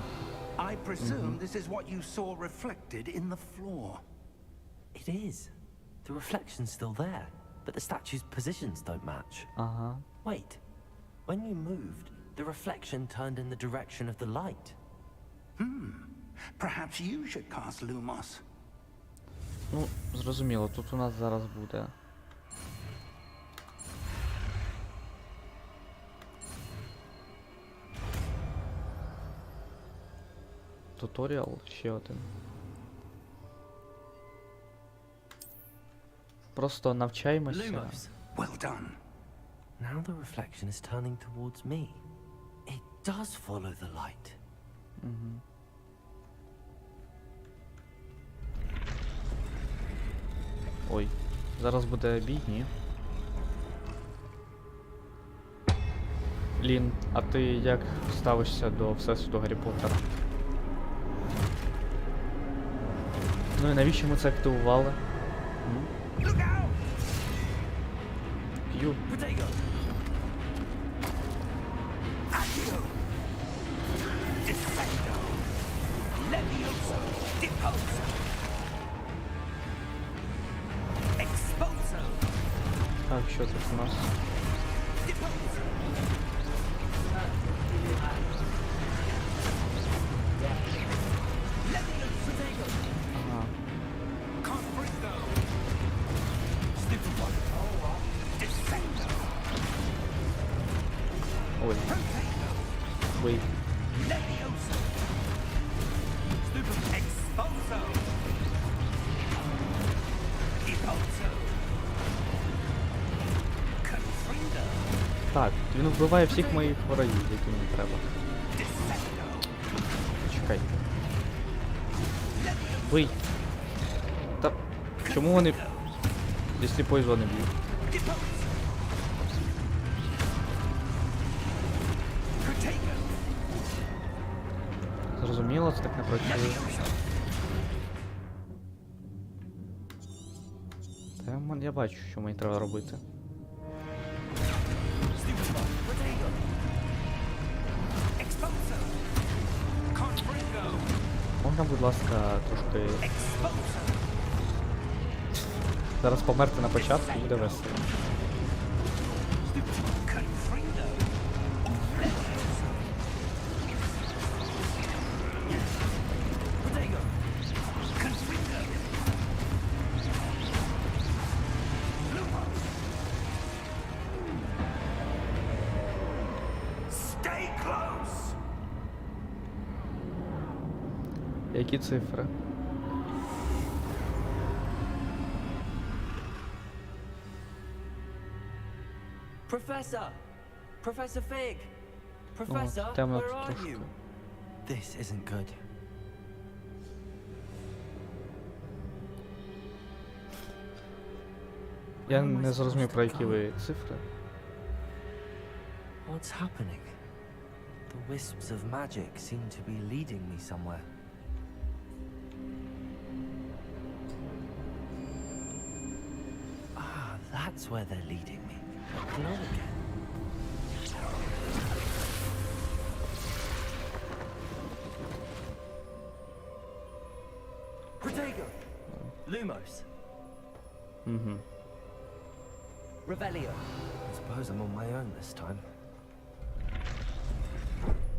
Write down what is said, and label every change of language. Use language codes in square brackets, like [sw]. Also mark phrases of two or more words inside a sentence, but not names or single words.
[en] I presume this is what you saw reflected in the floor. It is. The reflection's still there, but the statue's positions don't match. Ага. Wait. When you moved, the reflection turned in the direction of the light. Perhaps you should cast Lumos. [uk] Ну, зрозуміло, тут у нас зараз буде. Туторіал ще один. Просто навчаємося. [en] Lumos. Well done. Now the reflection is turning towards me. It does follow the light. [uk] Ой, зараз буде бій, ні? Лін, а ти як ставишся до Всесвіту Гаррі Поттера? Ну і навіщо ми це активували? К'ю. [en] Protego! Accio. Defendo. Levioso. Deposo. Exposo. [uk] Так, що тут у нас? [en] Deposo. Levioso. Ага. Confringo. Stupefy. Defendo. [uk] Ой, [en] Protego. [uk] бий. [en] Levioso. Stupefy. Exposo. Deposo. Confringo. [uk] Так, він вбиває всіх моїх ворогів, які мені треба. [en] Defendo. [uk] Чекай. Бий. Та чому вони зі сліпої зони б'ють? [en] Deposo. Protego. [uk] Зрозуміло, це так не працює. Та я бачу, що мені треба робити. [en] Protego. Exposo. Confringo. [uk] Можна, будь ласка, трошки [en] Exposo. [uk] зараз померти на початку, буде весело. [en] Confringo. Levioso. Protego. Confringo. Lumos. Stay close. [uk] Які цифри? [en] Professor! Professor Fig! Professor, [uk] темно [en] where are [uk] трошки. [en] you? This isn't good. [uk] Я не зрозумів, про які ви цифри. [en] What's happening? The wisps of magic seem to be leading me somewhere. Ah, that's where they're leading me. Glow again. Protego! Lumos! Угу. Revelio! I suppose I'm on my own this time.